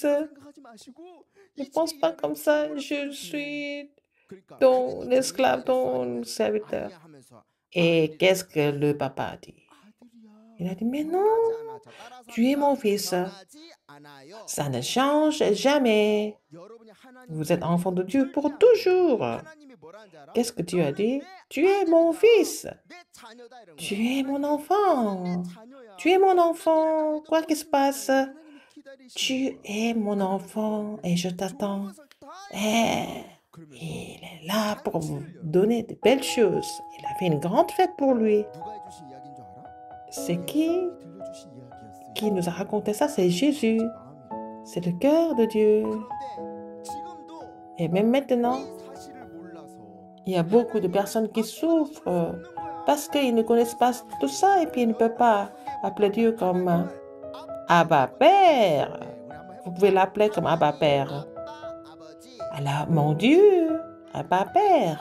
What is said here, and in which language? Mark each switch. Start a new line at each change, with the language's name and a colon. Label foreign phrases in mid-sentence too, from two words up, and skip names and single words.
French: Ne pense pas comme ça. Je suis ton esclave, ton serviteur. Et qu'est-ce que le papa a dit? Il a dit, mais non, tu es mon fils. Ça ne change jamais.
Korean: 여러분이 하나님
French: Vous êtes enfant de Dieu pour toujours.
Korean: 하나님이 뭐라는지 알아?
French: Qu'est-ce que Dieu a dit?
Korean: 내
French: Tu es mon fils.
Korean: 내 자녀다 이런
French: Tu
Korean: 거야.
French: es mon enfant.
Korean: 자녀야.
French: Tu es mon enfant. Quoi qu'il se passe,
Korean: 하나님이 기다리시는
French: tu es mon enfant et je t'attends.
Korean: 것을 다 Eh, 그러면서
French: il est là pour vous donner de belles choses. Il a fait une grande fête pour lui.
Korean: 누가 해주신 이야기인 줄 알아?
French: C'est qui
Korean: 들려주신 이야기였어요.
French: qui nous a raconté ça? C'est Jésus.
Korean: 마음이래.
French: C'est le cœur de Dieu.
Korean: 그런데 지금도
French: Et même maintenant,
Korean: 이 사실을 몰라서
French: il y a beaucoup de personnes qui souffrent parce qu'ils ne connaissent pas tout ça et puis ils ne peuvent pas appeler Dieu comme Abba Père. Vous pouvez l'appeler comme Abba Père. Alors, mon Dieu, Abba Père.